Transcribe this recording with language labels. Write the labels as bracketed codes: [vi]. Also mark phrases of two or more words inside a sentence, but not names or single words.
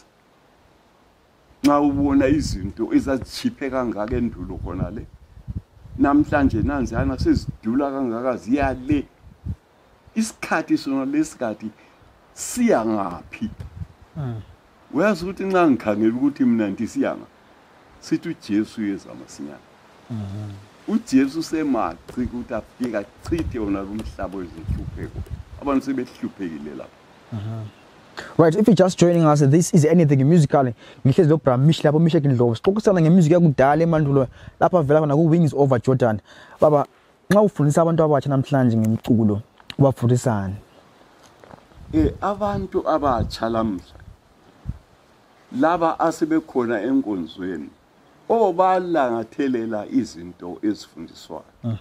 [nd] nxa ubona izinto ezazichiphe kangaka endulo khona le namhlanje nanzana sezidula kangaka ziyale isikhathi sona lesikhathi siya ngaphi uyazi ukuthi nxa ngikhangela ukuthi mina ntisiyanga sithi uJesu yeza masinyana uJesu semaci ukuthi afika chithe wona lumhlaba wezihlupheko abantu sebehluphekile lapha. [en] Right, if you're just joining us, this is Anything Musically. [nd] Ngihlezi lo Bra Misheck Ndlovu. Sixoxisana ngemusic yakudala emandulo lapha vela khona ku Wings Over Jordan. Baba, nxa ufundisa abantu abatsha namhlanje ngemiculo, ubafundisani? Abantu abatsha lamhla laba asebekhona enkonzweni obalangathelela izinto ezifundiswayo.